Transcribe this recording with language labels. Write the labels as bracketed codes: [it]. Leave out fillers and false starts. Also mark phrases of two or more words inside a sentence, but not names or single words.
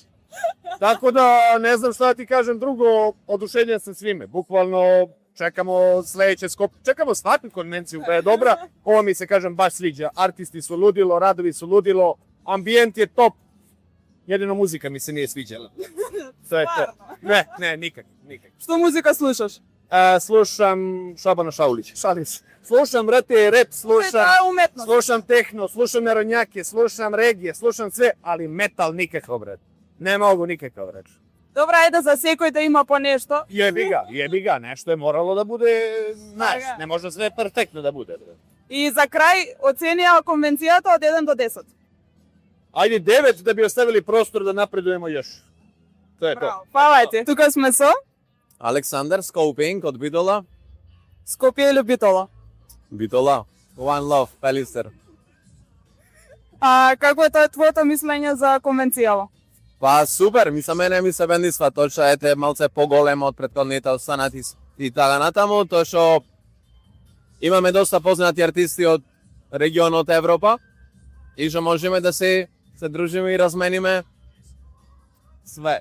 [sr] Tako da, ne znam šta da ti kažem drugo, oduševljen sam svime. Bukvalno čekamo sledeće skop, čekamo svaku konvenciju da je dobra. Ovo mi se, kažem, baš sviđa. Artisti su ludilo, radovi su ludilo, ambijent je top. Jedino muzika mi se nije sviđala. To je to. Ne, nikak. [mk] Што музика слушаш? [sr] Slušam Šabana Šaulića, šalim se. Slušam, brate, rap, slušam tehno, slušam narodnjake, slušam regije, slušam sve, ali metal nikako, brate. Ne mogu nikako, brate. [mk] Добра, ајде за секој да има по нешто. [sr] Jebi ga, nešto je moralo da bude, znaš, ne može sve perfektno da bude, brate. [mk] И за крај, оценија конвенцијата од 1 до 10. [sr] Ajde 9 da bi ostavili prostor da napredujemo još. To je to. [mk] Браво, фала ти. Тука сме со Александър Скопинг от Бидола. Скопје или Битола. Битола. [en] One Love, [mk] Пелистер. Како е тоа твоето мислење за конвенцијава? Па супер, мене ми се бендисва тоа што ете малце поголемо од претходните останати и така натаму, тоа што имаме доста познати артисти од регионот Европа и што можеме да се дружиме и размениме све.